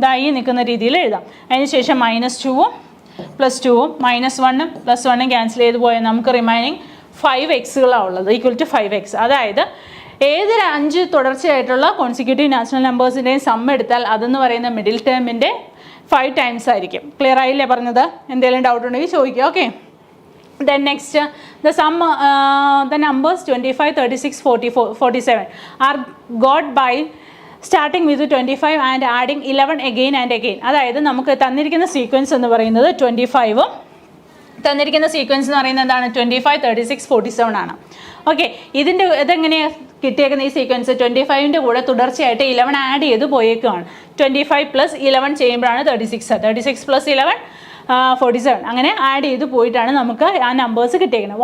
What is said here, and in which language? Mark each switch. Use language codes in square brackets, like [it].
[ml] ഈ നിൽക്കുന്ന രീതിയിൽ എഴുതാം. അതിന് ശേഷം -2ഉം +2ഉം -1ഉം +1ഉം ക്യാൻസൽ ചെയ്ത് പോയാൽ നമുക്ക് റിമൈനിങ് 5xകളാണ് ഉള്ളത്, ഈക്വൽ ടു 5x. അതായത് ഏതൊരു 5 തുടർച്ചയായിട്ടുള്ള കോൺസിക്യൂട്ടീവ് നാച്ചുറൽ നമ്പേഴ്സിൻ്റെയും സം എടുത്താൽ അതെന്ന് പറയുന്ന മിഡിൽ ടേമിൻ്റെ 5 ടൈംസ് ആയിരിക്കും. ക്ലിയർ ആയില്ലേ പറഞ്ഞത്? എന്തെങ്കിലും ഡൗട്ട് ഉണ്ടെങ്കിൽ ചോദിക്കുക. [en] Okay, then next, the numbers 25, 36, 44, 47 are got by starting with 25 and adding 11 again and again. [ml] അതായത് നമുക്ക് തന്നിരിക്കുന്ന സീക്വൻസ് എന്ന് പറയുന്നത് 25ഉം തന്നിരിക്കുന്ന സീക്വൻസ് എന്ന് പറയുന്നത് എന്താണ്? 25, 36, 47 ആണ്. ഓക്കെ, ഇതെങ്ങനെയാണ് കിട്ടിയേക്കുന്ന ഈ സീക്വൻസ്? 25ൻ്റെ കൂടെ തുടർച്ചയായിട്ട് 11 ആഡ് ചെയ്ത് പോയേക്കുവാണ്. 25 + 11 ചെയ്യുമ്പോഴാണ് 36, 36 + 11 47, അങ്ങനെ ആഡ് ചെയ്ത് പോയിട്ടാണ് നമുക്ക് ആ നമ്പേഴ്സ് കിട്ടിയേക്കുന്നത്.